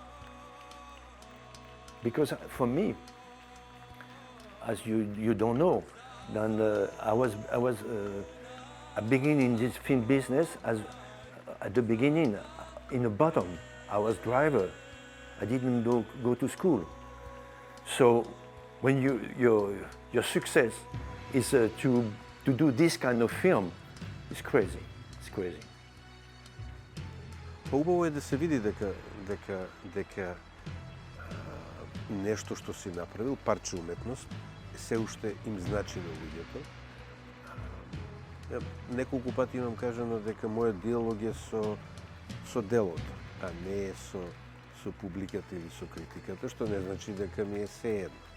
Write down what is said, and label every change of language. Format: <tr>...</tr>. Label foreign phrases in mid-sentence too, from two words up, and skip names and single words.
<en>Because for me, as you don't know, then I was beginning in this film business as at the beginning in the bottom. I was driver. I didn't go to school. So when your success is to do this kind of film, it's crazy. It's crazy.</en> <mk>Па убаво е да се види дека нешто што си направил, парче уметност, се уште им значи на луѓето. Неколку пати имам кажано дека мојот диалог е со делото, а не е со публиката или со критиката, што не значи дека ми е сеедно.</mk>